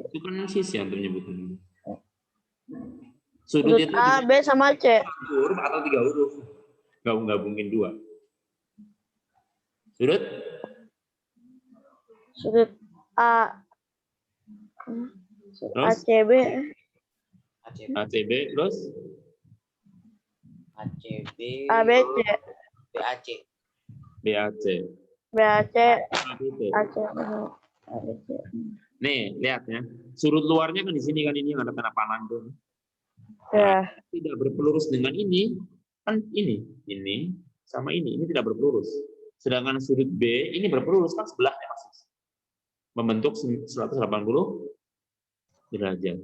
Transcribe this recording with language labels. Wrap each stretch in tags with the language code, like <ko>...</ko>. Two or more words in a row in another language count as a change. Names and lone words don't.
<id>Itu kan sisi yang menyebutkan. Sudut itu A, B sama C. Huruf atau tiga huruf. Gabungin dua. Sudut? Sudut A. Terus? ACB. ACB, terus? ACB. ABC. BAC. BAC. BAC. ABC. AC. ABC. Nih, lihat ya. Sudut luarnya kan di sini kan, ini yang ada tanda panah tuh. Ya. Tidak berpelurus dengan ini, kan ini sama ini tidak berpelurus. Sedangkan sudut B ini berpelurus, kan sebelahnya masih membentuk 180 derajat.</id>